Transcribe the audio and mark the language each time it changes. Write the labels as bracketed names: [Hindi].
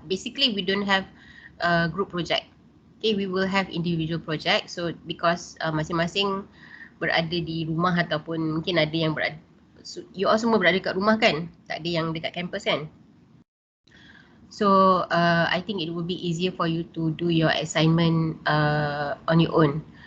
[English] Basically we don't have group project. Okay, we will have individual project. So because [Malay] masing-masing berada di rumah ataupun mungkin ada yang berada, [English] you all [Malay] semua berada dekat rumah kan? Tak ada yang dekat campus kan? [English] So I think it will be easier for you to do your assignment on your own.